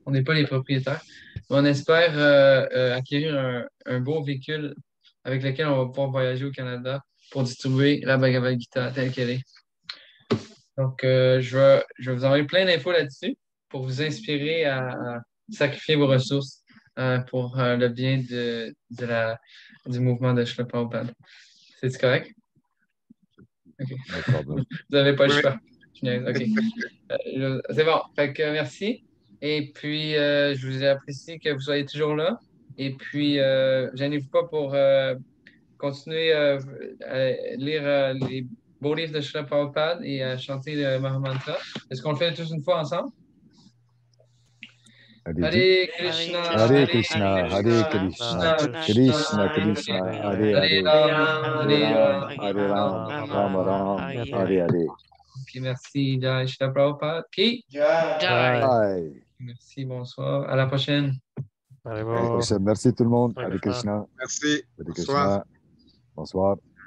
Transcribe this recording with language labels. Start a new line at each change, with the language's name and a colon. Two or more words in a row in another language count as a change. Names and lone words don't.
French: On n'est pas les propriétaires, mais on espère acquérir un beau véhicule avec lequel on va pouvoir voyager au Canada pour distribuer la Bhagavad Gita telle qu'elle est. Donc, je vais vous envoyer plein d'infos là-dessus pour vous inspirer à sacrifier vos ressources pour le bien du mouvement de Srila Prabhupada. C'est correct? OK.
English: No problem.
French: Vous n'avez pas le Ouais. choix. OK. C'est bon. Fait que merci. Et puis, je vous apprécie que vous soyez toujours là. Et puis, gênez-vous pas pour continuer à lire les beaux livres de Srila Prabhupada et à chanter le Mahamantra. Est-ce qu'on le fait tous une fois ensemble? Allez-y.
Sanskrit: हरे कृष्ण, Hare Hare कृष्ण, हरे कृष्ण, Krishna, Krishna Krishna, Krishna, Hare Hare Hare, Hare, Hare Hare Rama, Ram, Hare Hare Ram, Ram, Ram Ram Ram, Ram, Hare Hare Hare. Hare.
French: Ok, merci,
Sanskrit: जय श्री प्रभुपाद.
French: Puis, Jai. Bye. Bye. merci, bonsoir. À la prochaine. À la Arrivo. prochaine. Merci tout le monde.
Sanskrit: Hare Hare Krishna. Krishna,
French: Merci. Hare Bonsoir. Krishna. Bonsoir.